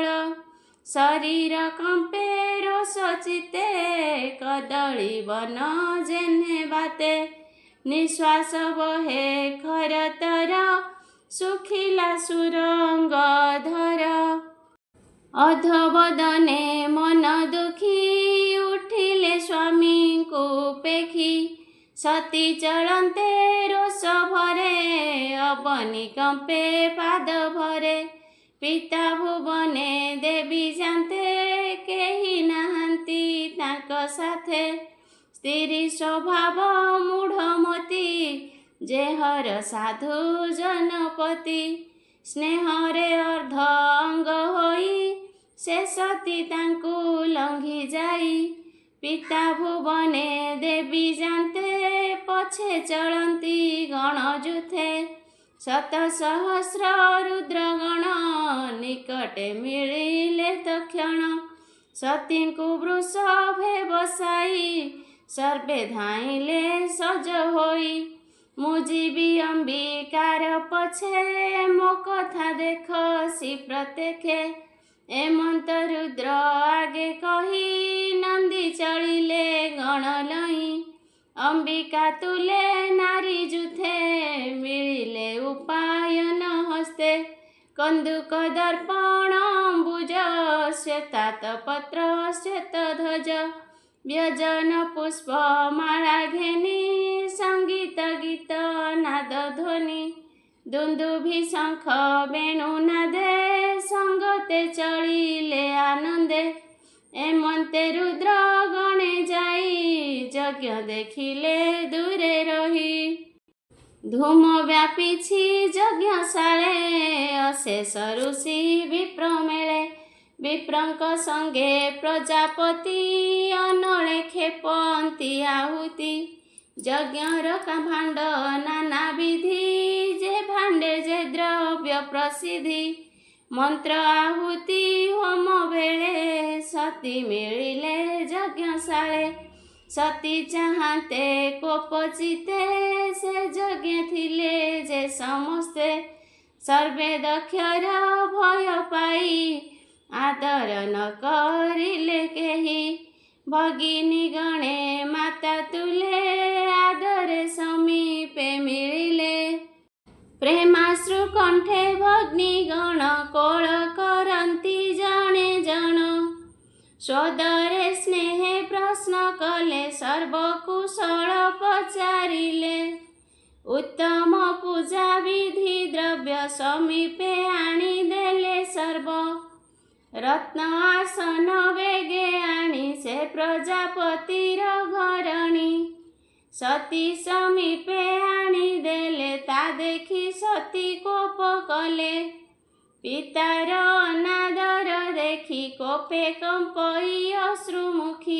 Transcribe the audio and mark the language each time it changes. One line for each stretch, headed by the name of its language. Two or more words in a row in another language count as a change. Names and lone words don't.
Odia: ଶରୀର କମ୍ପେ ରୋଷ ଚିତ୍ତେ, କଦଳୀ ବନ ଯେନେ ବାତେ। ନିଶ୍ୱାସ ବହେ ଖରତର, ସୁଖିଲା ସୁରଙ୍ଗ ଧର। ଅଧବଦନେ ମନ ଦୁଖୀ, ଉଠିଲେ ସ୍ୱାମୀ କୋ ପେଖୀ। ସତୀ ଚଳନ୍ତେ ରୋଷ ଭରେ, ଅବନୀ କମ୍ପେ ପାଦ ଭରେ। ପିତା ଭୁବନେ ଦେବୀ ଯାନ୍ତେ, କେହି ନାହନ୍ତି ତାଙ୍କ ସାଥେ। ସ୍ତ୍ରୀ ସ୍ୱଭାବ ମୂଢ଼ମତି, ଯେହର ସାଧୁ ଜନପତି। ସ୍ନେହରେ ଅର୍ଦ୍ଧ ଅଙ୍ଗ ହୋଇ, ସେ ସତୀ ତାଙ୍କୁ ଲଙ୍ଘି ଯାଇ। ପିତା ଭୁବନେ ଦେବୀ ଯାନ୍ତେ, ପଛେ ଚଳନ୍ତି ଗଣ ଯୂଥେ। ଶତ ସହସ୍ର ରୁଦ୍ରଗଣ, ନିକଟେ ମିଳିଲେ ତକ୍ଷଣ। ସତୀଙ୍କୁ ବୃଷଭେ ବସାଇ, ସର୍ବେ ଧାଇଁଲେ ସଜ ହୋଇ। ମୁଯିବି ଅମ୍ବିକାର ପଛେ, ମୋ କଥା ଦେଖସି ପ୍ରତ୍ୟକ୍ଷେ। ଏମନ୍ତ ରୁଦ୍ର ଆଗେ କହି, ନନ୍ଦୀ ଚଳିଲେ ଗଣ ଲହି। ଅମ୍ବିକା ତୁଲେ ନାରୀ ଯୂଥେ, ମିଳିଲେ ଉପାୟ ନ ହସ୍ତେ। କନ୍ଦୁକ ଦର୍ପଣ ଅମ୍ବୁଜ, ଶ୍ୱେତାତ ପତ୍ର ଶ୍ୱେତ ଧ୍ୱଜ। ବ୍ୟଜନ ପୁଷ୍ପ ମାଳା ଘେନି, ସଙ୍ଗୀତ ଗୀତ ନାଦ ଧ୍ୱନି। ଦୁନ୍ଦୁଭି ଶଙ୍ଖ ବେଣୁ ନାଦେ, ସଙ୍ଗତେ ଚଳିଲେ ଆନନ୍ଦେ। ଏମନ୍ତେ ରୁଦ୍ର ଗଣେ ଯାଇ, ଯଜ୍ଞ ଦେଖିଲେ ଦୂରେ ରହି। ଧୂମ ବ୍ୟାପିଛି ଯଜ୍ଞଶାଳେ, ଅଶେଷ ଋଷି ବିପ୍ର ମେଳେ। ବିପ୍ରଙ୍କ ସଙ୍ଗେ ପ୍ରଜାପତି, ଅନଳେ ଖେପନ୍ତି ଆହୁତି। ଯଜ୍ଞର ଭାଣ୍ଡ ନାନା ବିଧି, ଯେ ଭାଣ୍ଡେ ଯେ ଦ୍ରବ୍ୟ ପ୍ରସିଦ୍ଧି। ମନ୍ତ୍ର ଆହୁତି ହୋମ ବେଳେ, ସତୀ ମିଳିଲେ ଯଜ୍ଞଶାଳେ। ସତୀ ଚାହନ୍ତେ କୋପଚିତ୍ତେ, ସେ ଯଜ୍ଞ ଥିଲେ ଯେ ସମସ୍ତେ। ସର୍ବେ ଦକ୍ଷର ଭୟ ପାଇ, ଆଦର ନ କରିଲେ କେହି। ଭଗିନୀ ଗଣେ ମାତା ତୁଲେ, ଆଦରେ ସମୀପେ ମିଳିଲେ। ପ୍ରେମାଶ୍ରୁ କଣ୍ଠେ ଭଗ୍ନୀ ଗଣ, କୋଳ କରନ୍ତି ଜଣେ ଜଣ। ସୋଦରେ ସ୍ନେହେ ପ୍ରଶ୍ନ କଲେ, ସର୍ବକୁଶଳ ପଚାରିଲେ। ଉତ୍ତମ ପୂଜା ବିଧି ଦ୍ରବ୍ୟ, ସମୀପେ ଆଣି ଦେଲେ ସର୍ବ। ରତ୍ନ ଆସନ ବେଗେ ଆଣି ସେ ପ୍ରଜାପତିର ଘରଣୀ। ସତୀ ସମୀପେ ଆଣିଦେଲେ ତା ଦେଖି ସତୀ କୋପ କଲେ। ପିତାର ଅନାଦର ଦେଖି କୋପେ କମ୍ପଇ ଅଶ୍ରୁମୁଖୀ।